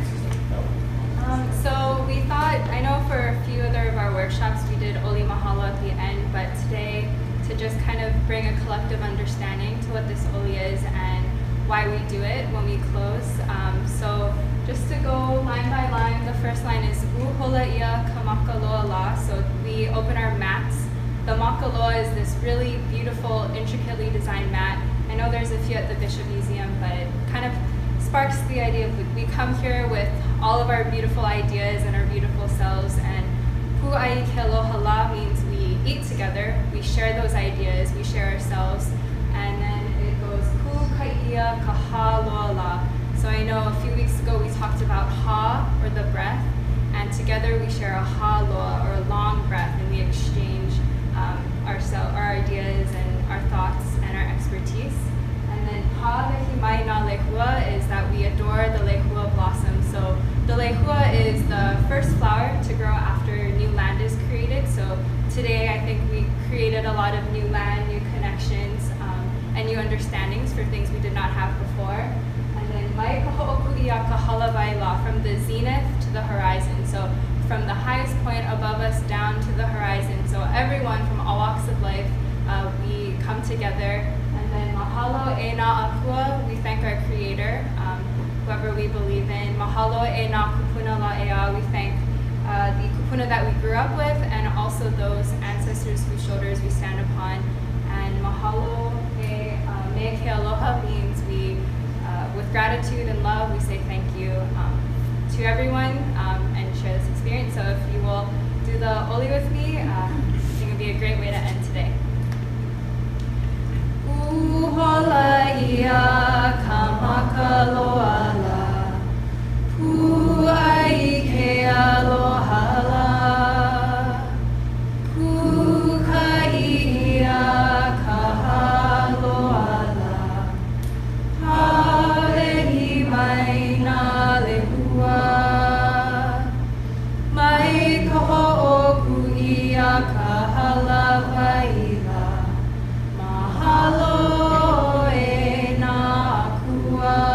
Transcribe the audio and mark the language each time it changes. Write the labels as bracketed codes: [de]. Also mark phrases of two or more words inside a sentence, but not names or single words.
[en] So we thought, I know for a few other of our workshops we did Oli Mahalo at the end, but today to just kind of bring a collective understanding to what this Oli is and why we do it when we close. So just to go line by line, the first line is [haw] Uhola ia ka makaloa la. [en] So we open our mats. The makaloa is this really beautiful, intricately designed mat. I know there's a few at the Bishop Museum, but it kind of sparks the idea of we come here with all of our beautiful ideas and our beautiful selves, and [haw] pu'ai ke aloha la [en] means we eat together, we share those ideas, we share ourselves, and then it goes [haw] ku kai'ia ka ha loa la. [en] So I know a few weeks ago we talked about ha, or the breath, and together we share a [haw] ha loa, [en] or a long breath, and we exchange our ideas and our thoughts and our expertise. And then [haw] ha vehi mai na lehua [en] is that we adore the lehua blossom. So the lehua is the first flower to grow after new land is created. So today I think we created a lot of new land, new connections, and new understandings for things we did not have before. And then [haw] mai ka ho'oku ia ka halavai la, [en] from the zenith to the horizon. So from the highest point above us down to the horizon. So everyone from all walks of life, we come together. And then [haw] mahalo e na akua, [en] we thank our creator, whoever we believe in. [haw] Mahalo e na kupuna la ea, [en] we thank the kupuna that we grew up with, and also those ancestors whose shoulders we stand upon. And [haw] mahalo e me ke aloha [en] means we, with gratitude and love, we say thank you to everyone and share this experience. So if you will do the Oli with me, I think it would be a great way to end today. [haw] Uhola ia ka makaloa la, pu'ai ke aloha la, kukai'ia ka haloa la, hawehi mai na lehua, mai ka ho'oku ia ka halavai la, mahalo e na akua,